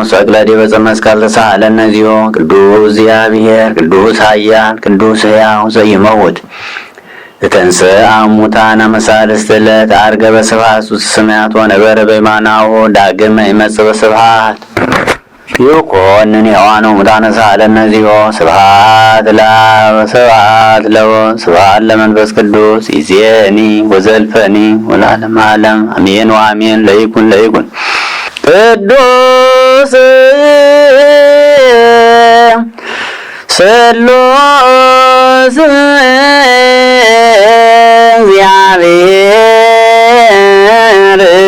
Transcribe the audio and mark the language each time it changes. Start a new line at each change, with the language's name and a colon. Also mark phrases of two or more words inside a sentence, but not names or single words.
Geez: ሰቅለ ዲበ ዕፀ መስቀል ተሳሃለነ ዚዮ ቅዱስ እግዚአብሔር ቅዱስ ኃያል ቅዱስ ሕያው ዘይመውት ዘተንሥአ እሙታነ መሳልስት ዕለት ዐርገ በስብሐት ውስተ ሰማያት ወነበረ በየማናሁ ዳግመ ይመጽእ በስብሐት ይኰንን ሕያዋነ ሙታነ ሳሃለነ ዚዮ ስብሐት ለአብ ስብሐት ለወልድ ስብሐት ለመንፈስ ቅዱስ ይእዜኒ ወዘልፈኒ ወለዓለመ ዓለም አሜን ወአሜን። ለይኩን ቅዱስ ስሉስ እግዚአብሔር